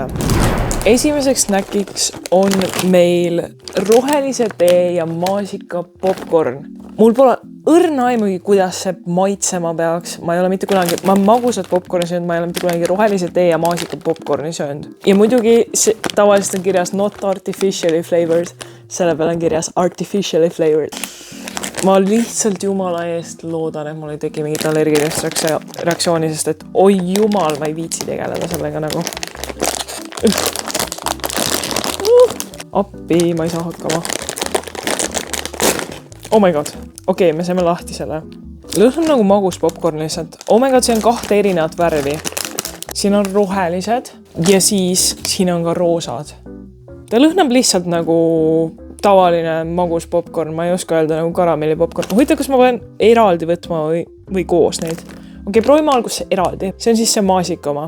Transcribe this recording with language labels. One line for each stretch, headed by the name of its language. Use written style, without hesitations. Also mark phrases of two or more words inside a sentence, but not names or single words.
Estonian: Esimeseks snäkiks on meil rohelise tee ja maasika popcorn. Mul pole õrna aimugi, kuidas see maitsema peaks. Ma ei ole mitte kunagi, ma magusat popcorni söönud, ma ei ole mitte kunagi rohelise tee ja maasika popcorni söönud. Ja muidugi tavaliselt on kirjas
English: not artificially flavored.
Estonian: Selle peale on kirjas
English: artificially flavored.
Estonian: Ma lihtsalt jumala eest loodan, et mul ei teki mingit allergilist reaktsiooni, sest et oi jumal, ma ei viitsi tegeleda sellega nagu. Appi, ma ei saa hakkama.
English: Oh my god.
Estonian: Okei, me saame lahti selle. Lõhn on nagu magus popcorn lihtsalt.
English: Oh my god,
Estonian: see on 2 erinevat värvi. Siin on rohelised ja siis siin on ka roosad. Ta lõhnab lihtsalt nagu tavaline magus popcorn. Ma ei oska öelda nagu karamelli popcorn. Huvitav, kas ma pean eraldi võtma või koos neid. Okei, proovime alguses eraldi. See on siis see maasika oma.